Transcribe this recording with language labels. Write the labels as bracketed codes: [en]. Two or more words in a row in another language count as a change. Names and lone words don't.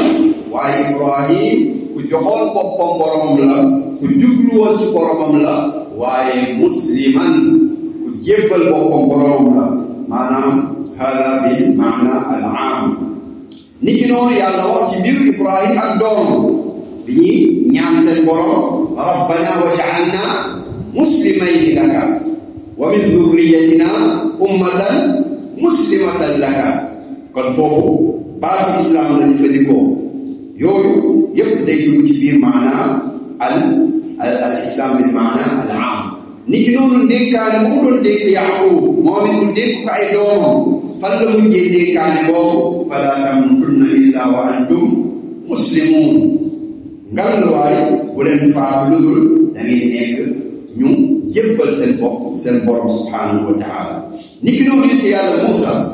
[wo] waaye ibrahim ku joxoon boppam boromam la ku jubluwoon ci boromam la waaye musliman ku jébbal boppam boromam la maanaam [ar] هذا بالمعنى العام [wo] niki noonu yàlla wax ci biir ibrahim ak doomam bi ñuy ñaan seen borom [ar] ربنا واجعلنا مسلمين لك ومن ذريتنا أمة مسلمة لك [wo] kon foofu baatu islam la jëfandikoo yooyu yëpp day dugg ci biir maana [ar] الإسلام بالمعنى العام [wo] niki noonu ndénkaane bu mu doon dénk Yaaqub moom it mu dénk ko ay doomam fan la mujjee ndénkaane boobu [ar] فلا تموتن إلا وأنتم مسلمون [wo] ngal waay bu leen faatu lu dul da ngeen nekk ñu jébbal seen bopp seen borom [ar] سبحانه وتعالى [wo] niki noonu nit yàlla Muusa